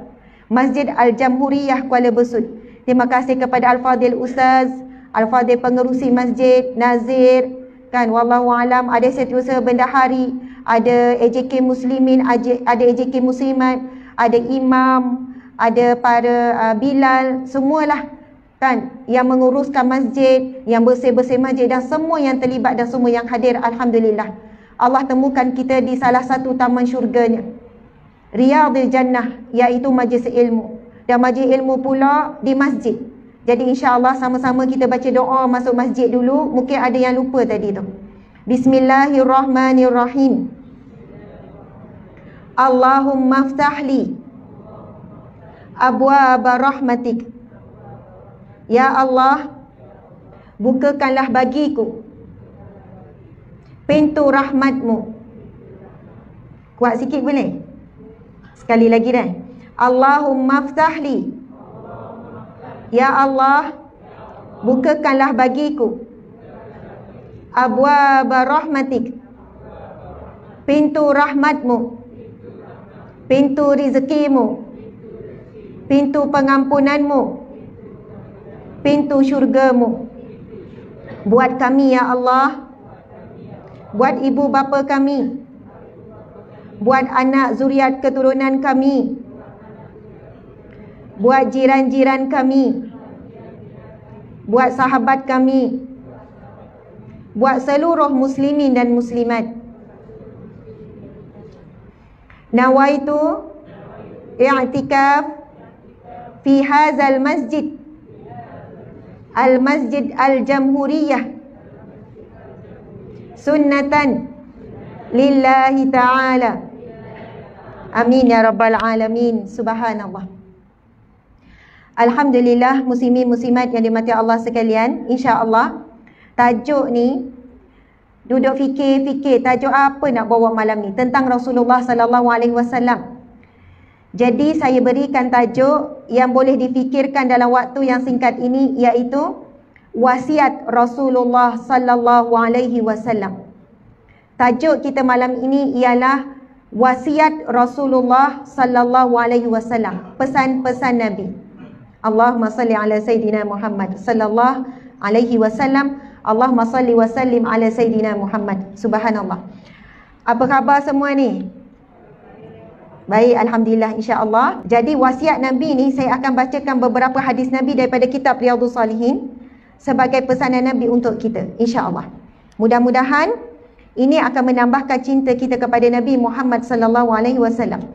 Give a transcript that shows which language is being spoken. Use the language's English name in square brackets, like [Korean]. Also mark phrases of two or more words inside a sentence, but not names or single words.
[Malay] Masjid Al-Jamhuriyah Kuala Besut. Terima kasih kepada Al-Fadhil Ustaz, Al-Fadhil pengerusi masjid, Nazir, kan, [Arabic] والله أعلم, [Malay] ada setiausaha bendahari, ada AJK Muslimin, ada AJK Muslimat, ada imam, ada para Bilal, semualah kan yang menguruskan masjid, yang bersih-bersih masjid dan semua yang terlibat dan semua yang hadir. Alhamdulillah. Allah temukan kita di salah satu taman syurganya, [Arabic] رياض الجنة, [Malay] iaitu majlis ilmu. Dan majlis ilmu pula di masjid. Jadi insya-Allah sama-sama kita baca doa masuk masjid dulu. Mungkin ada yang lupa tadi tu. [Arabic] بسم الله الرحمن الرحيم. اللهم افتح لي أبواب رحمتك. [Malay] Ya Allah, bukakanlah bagiku pintu rahmatmu. Kuat sikit boleh? Sekali lagi dah. [Arabic] اللهم افتح لي. [Malay] Ya Allah, bukakanlah bagiku [Arabic] أبواب رحمتك, [Malay] pintu rahmatmu, pintu rezekimu, pintu pengampunanmu, pintu syurga-Mu. Buat kami ya Allah, buat ibu bapa kami, buat anak zuriat keturunan kami, buat jiran-jiran kami, buat sahabat kami, buat seluruh muslimin dan muslimat. [Arabic] نويت الاعتكاف في هذا المسجد، المسجد الجمهورية، سنة لله تعالى. آمين يا رب العالمين. سبحان الله. [Malay] Alhamdulillah, muslimin muslimat yang dimati Allah sekalian, insya-Allah tajuk ni duduk fikir-fikir tajuk apa nak bawa malam ni tentang Rasulullah [Arabic] صلى الله عليه وسلم. [Malay] Jadi saya berikan tajuk yang boleh difikirkan dalam waktu yang singkat ini, iaitu wasiat Rasulullah [Arabic] صلى الله عليه وسلم. [Malay] Tajuk kita malam ini ialah wasiat Rasulullah [Arabic] صلى الله عليه وسلم, [Malay] pesan-pesan Nabi. [Arabic] اللهم صل على سيدنا محمد صلى الله عليه وسلم. اللهم صل وسلم على سيدنا محمد. [Malay] Subhanallah. Apa khabar semua ni? Baik, alhamdulillah, insya-Allah. Jadi wasiat Nabi ni saya akan bacakan beberapa hadis Nabi daripada kitab Riyadhus Salihin sebagai pesanan Nabi untuk kita, insya-Allah. Mudah-mudahan ini akan menambahkan cinta kita kepada Nabi Muhammad [Arabic] صلى الله عليه وسلم.